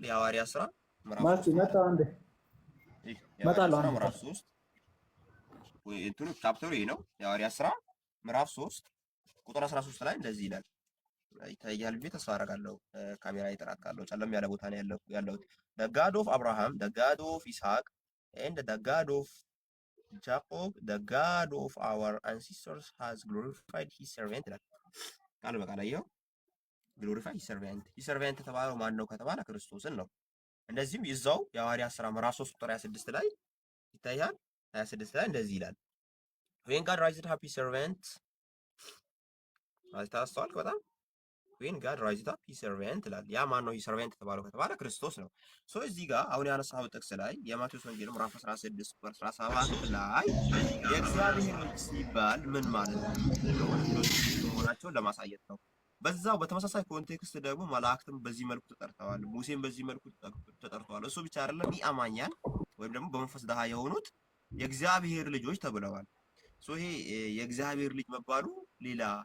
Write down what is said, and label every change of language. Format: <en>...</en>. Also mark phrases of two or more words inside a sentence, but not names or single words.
<am>የሐዋርያት ሥራ ምዕራፍ 3 ምዕራፍ 3 እንትኑ ቻፕተሩ ይሄ ነው። የሐዋርያት ሥራ ምዕራፍ 3 ቁጥር 13 ላይ እንደዚህ ይላል። ይታያል ብዬ ተስፋ አደርጋለሁ። ካሜራ ይጠራል ካለው ጨለም ያለ ቦታ ነው ያለሁት።</am> <en>the God of Abraham, the God of Isaac and the God of Jacob, the God of our ancestors has glorified his servant</en> <am>ይላል። ቃል በቃል አየኸው?</am> <en>glorify his servant</en> <am>የተባለው ማን ነው ከተባለ ክርስቶስን ነው። እንደዚህም ይዛው የሐዋርያት ሥራ ምዕራፍ 3 ቁጥር 26 ላይ ይታያል። 26 ላይ እንደዚህ ይላል</am> <en>when God raised up his servant</en> <am>ታስተዋልክ? በጣም</am> <en>when God raised up his servant</en> <am>ይላል። ያ ማን ነው</am> <en>his servant</en> <am>የተባለው ከተባለ ክርስቶስ ነው። እዚህ ጋር አሁን ያነሳው ጥቅስ ላይ የማቴዎስ ወንጌል ምዕራፍ 16 ቁጥር 17 ላይ የእግዚአብሔር ልጅ ሲባል ምን ማለት ነው መሆናቸውን ለማሳየት ነው። በዛው በተመሳሳይ ኮንቴክስት ደግሞ መላእክትም በዚህ መልኩ ተጠርተዋል፣ ሙሴም በዚህ መልኩ ተጠርተዋል። እሱ ብቻ አይደለም ኢአማኛን ወይም ደግሞ በመንፈስ ድሃ የሆኑት የእግዚአብሔር ልጆች ተብለዋል። ይሄ የእግዚአብሔር ልጅ መባሉ ሌላ</am>